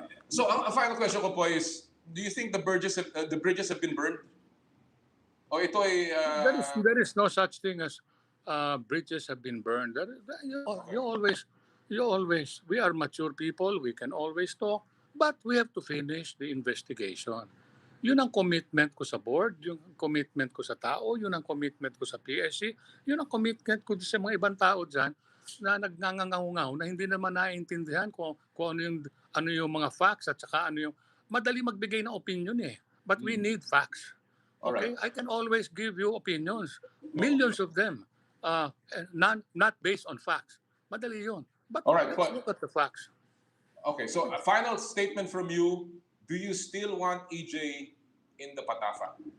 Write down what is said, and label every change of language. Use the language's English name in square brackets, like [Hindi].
[English] So [Filipino] ang final question ko po [English] is, do you think the bridges have been burned? [Filipino] O ito ay [English] there is no such thing as bridges have been burned. You always we are mature people, we can always talk, but we have to finish the investigation. [Filipino] Yun ang commitment ko sa board, yung commitment ko sa tao, yun ang commitment ko sa PSC, yun ang commitment ko sa mga ibang tao dyan na nagngangangaw na hindi naman naiintindihan kung ano yung mga facts at saka ano yung madali magbigay ng opinion eh. [English] But we need facts. Okay, I can always give you opinions, millions of them, not based on facts. [Filipino] Madali yun. [English] But let's look at the facts. Okay, so a final statement from you. Do you still want EJ in the PATAFA?